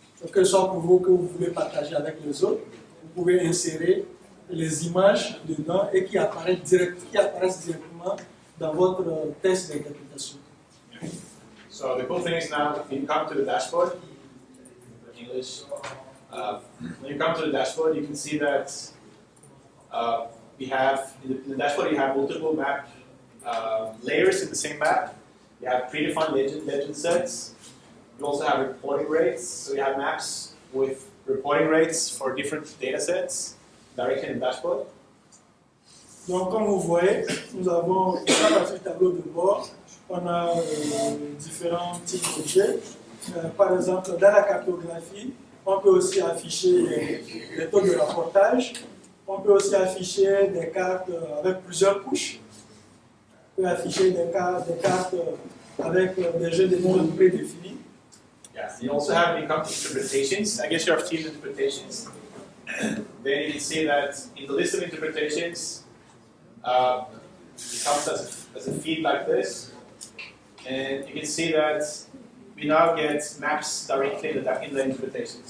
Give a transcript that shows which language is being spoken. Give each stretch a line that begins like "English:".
French: que ce soit pour vous que vous voulez partager avec les autres, vous pouvez insérer les images dedans et qui apparaissent directement dans votre test d'interprétation.
English: So the cool thing is now, when you come to the dashboard, English, when you come to the dashboard, you can see that we have, in the dashboard you have multiple map layers in the same map. You have predefined legend sets. You also have reporting rates. So you have maps with reporting rates for different data sets directly in the dashboard.
French: Donc, comme vous voyez, nous avons à partir du tableau de bord, on a différents types d'objets. Par exemple, dans la cartographie, on peut aussi afficher les taux de rapportage. On peut aussi afficher des cartes avec plusieurs couches. On peut afficher des cartes avec des jeux de nombres prédéfinis.
English: Yeah, you also have, when it comes to interpretations, I guess you have team interpretations. Then you can see that in the list of interpretations, it comes as a feed like this. And you can see that we now get maps directly in the interpretations.